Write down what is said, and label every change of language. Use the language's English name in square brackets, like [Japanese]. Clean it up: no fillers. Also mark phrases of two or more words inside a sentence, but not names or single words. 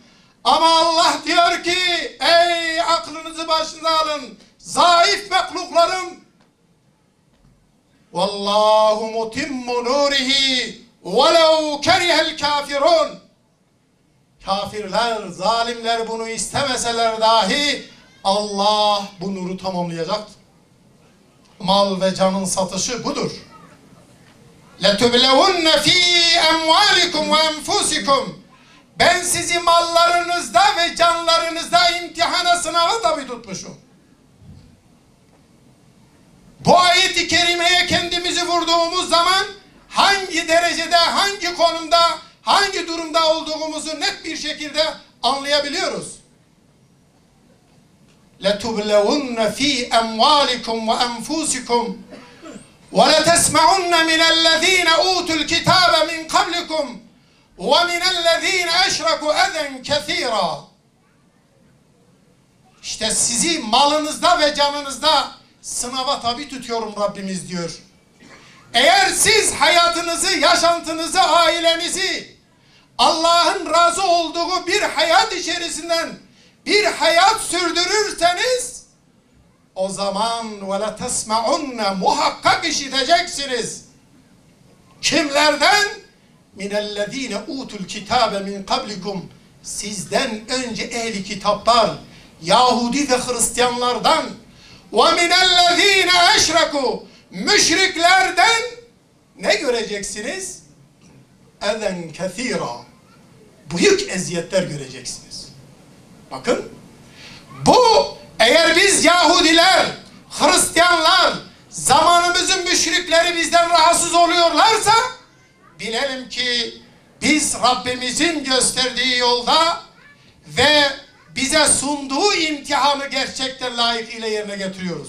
[Turkish] Ama Allah diyor ki, ey aklınızı başınıza alın zayıf mehluklarım, [Arabic] والله متم نوره ولو كره الكافرون. [Turkish] Kafirler, zalimler bunu istemeseler dahi Allah bu nuru tamamlayacaktır. Mal ve canın satışı budur. [Arabic] لَتُبْلَوُنَّ ف۪ي اَمْوَالِكُمْ وَاَنْفُسِكُمْ. [Turkish] Ben sizi mallarınızda ve canlarınızda imtihana, sınava tabi tutmuşum. Bu ayet-i kerimeye kendimizi vurduğumuz zaman hangi derecede, hangi konumda, hangi durumda olduğumuzu net bir şekilde anlayabiliyoruz. [Arabic] لَتُبْلَوُنَّ ف۪ي اَمْوَالِكُمْ وَاَنْفُسِكُمْ وَلَتَسْمَعُنَّ مِنَ الَّذ۪ينَ اُوتُوا الْكِتَابَ مِنْ قَبْلِكُمْ وَمِنَ الَّذ۪ينَ اَشْرَكُوا اَذًا كَثِيرًا. [Turkish] İşte sizi malınızda ve canınızda sınava tabi tutuyorum Rabbimiz diyor. Eğer siz hayatınızı, yaşantınızı, ailenizi Allah'ın razı olduğu bir hayat içerisinden bir hayat sürdürürseniz, o zaman وَلَتَسْمَعُنَّ, muhakkak işiteceksiniz. Kimlerden? [Arabic] مِنَ الَّذ۪ينَ اُوتُوا الْكِتَابَ مِنْ قَبْلِكُمْ. [Turkish] Sizden önce ehli kitaplar, Yahudi ve Hristiyanlardan, [Arabic] وَمِنَ الَّذ۪ينَ اَشْرَكُوا, [Turkish] müşriklerden ne göreceksiniz? [Arabic] اَذًا كَثِيرًا, [Turkish] büyük eziyetler göreceksiniz. Bakın, bu eğer biz Yahudiler, Hristiyanlar, zamanımızın müşrikleri bizden rahatsız oluyorlarsa, bilelim ki biz Rabbimizin gösterdiği yolda ve bize sunduğu imtihanı gerçekten layıkıyla yerine getiriyoruz.